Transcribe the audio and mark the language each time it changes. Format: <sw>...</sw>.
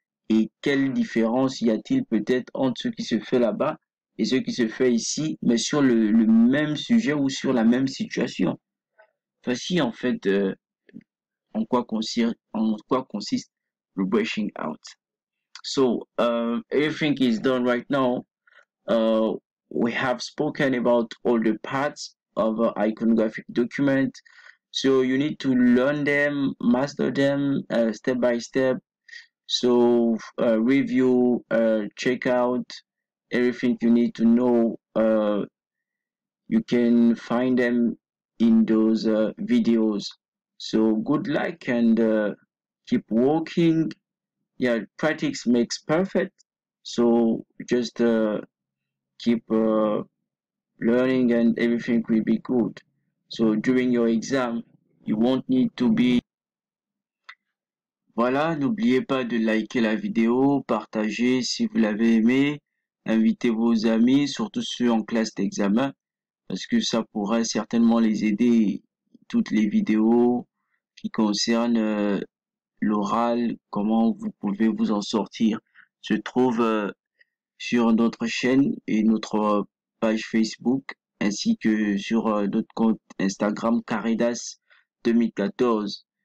<fr>Et quelle différence y a-t-il peut-être entre ce qui se fait là-bas et ce qui se fait ici, mais sur le même sujet ou sur la même situation. Voici en fait en quoi consiste le brushing out.</fr> <en>So everything is done right now. We have spoken about all the parts of an iconographic document. So you need to learn them, master them step by step. So review, check out everything you need to know. You can find them in those videos. So good luck and keep working. Yeah, practice makes perfect. So just keep learning and everything will be good. So during your exam, you won't need to be.</en> <fr>Voilà, n'oubliez pas de liker la vidéo, partager si vous l'avez aimé, invitez vos amis, surtout ceux en classe d'examen. parce que ça pourrait certainement les aider. Toutes les vidéos qui concernent l'oral, comment vous pouvez vous en sortir, se trouvent sur notre chaîne et notre page Facebook, ainsi que sur notre compte Instagram Caridas 2014.</fr>